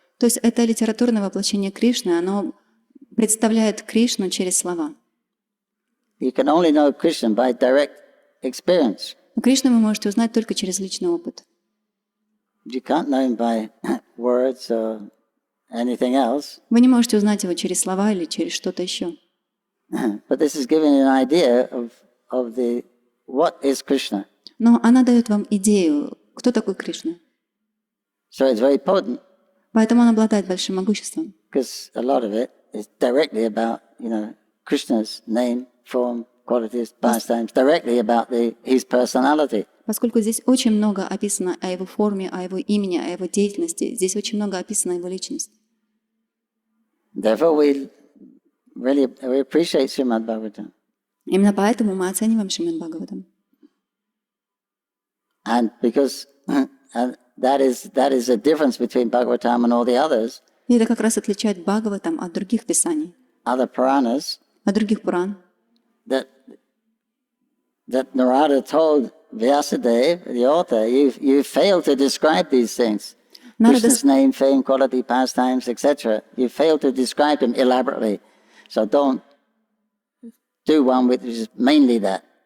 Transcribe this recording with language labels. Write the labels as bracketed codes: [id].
[ru] То есть это литературное воплощение Кришны, оно представляет Кришну через слова. [en] You can only know Krishna by direct experience. [ru] Но Кришну вы можете узнать только через личный опыт. [en] You can't know him by words or anything else. [ru] Вы не можете узнать его через слова или через что-то еще. [en] But this is giving you an idea of what is Krishna. [ru] Но она дает вам идею, кто такой Кришна. [en] So it's very potent. [ru] Поэтому он обладает большим могуществом. [en] Because a lot of it is directly about, Krishna's name, form, qualities, pastimes, directly about his personality. [ru] Поскольку здесь очень много описано о его форме, о его имени, о его деятельности, здесь очень много описано о его личности. [en] Therefore, we appreciate Shrimad Bhagavatam. [ru] Именно поэтому мы оцениваем Шримад Бхагаватам. [en] And because that is a difference between Bhagavatam and all the others. [ru] И это как раз отличает Бхагаватам от других писаний, [en] Other Puranas. [ru] от других Пуран. [en] That Narada told Vyasadeva, the author, you failed to describe these things. Krishna's name, fame, quality, pastimes, etc. You failed to describe them elaborately. So don't do one which is mainly that.